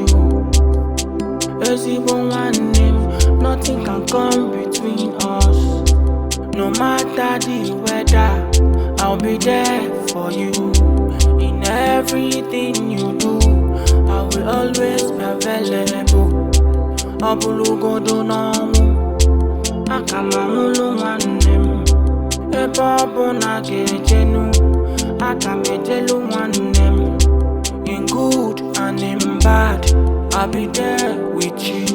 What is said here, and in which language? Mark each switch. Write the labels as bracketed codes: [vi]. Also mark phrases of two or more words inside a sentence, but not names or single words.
[ig] Ezigbo nwanne m, [en] nothing can come between us. No matter the weather, I'll be there for you. In everything you do, I will always be available. [ig] Obulugodo n'ọnwụ, aka m ahụlụ nwanne m. Ebe ọ bụ na ga-ejenu, aka m ejelu nwanne m. [en] In good and in bad, I'll be there with you.